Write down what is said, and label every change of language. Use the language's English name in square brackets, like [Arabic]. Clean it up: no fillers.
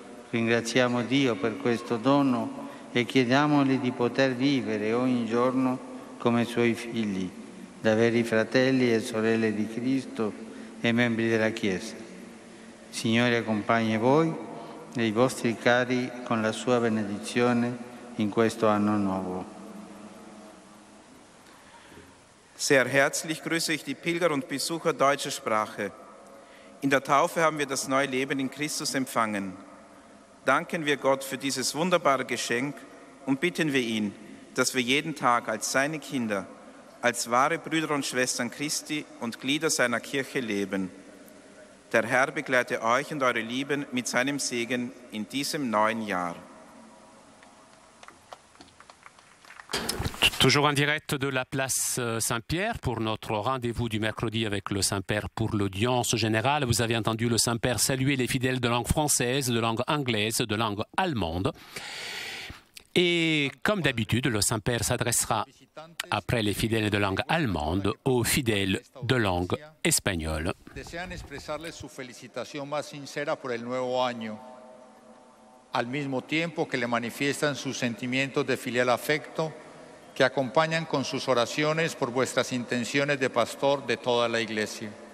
[Italian] Ringraziamo Dio per questo dono e chiediamogli di poter vivere ogni giorno come Suoi figli, da veri fratelli e sorelle di Cristo e membri della Chiesa. Signore accompagni voi e i vostri cari con la Sua benedizione in questo anno nuovo. [German] Sehr herzlich grüße ich die Pilger und Besucher deutscher Sprache. In der Taufe haben wir das neue Leben in Christus empfangen. Danken wir Gott für dieses wunderbare Geschenk und bitten wir ihn, dass wir jeden Tag als seine Kinder, als wahre Brüder und Schwestern Christi und Glieder seiner Kirche leben. Der Herr begleite euch und eure Lieben mit seinem Segen in diesem neuen Jahr. [French] Toujours en direct de la place Saint-Pierre pour notre rendez-vous du mercredi avec le Saint-Père pour l'audience générale. Vous avez entendu le Saint-Père saluer les fidèles de langue française, de langue anglaise, de langue allemande. Et comme d'habitude, le Saint-Père s'adressera, après les fidèles de langue allemande, aux fidèles de langue espagnole. [Spanish] Desean expresarles su felicitación más sincera por el nuevo año, al mismo tiempo que le manifiestan sus sentimientos de filial afecto que acompañan con sus oraciones por vuestras intenciones de pastor de toda la Iglesia.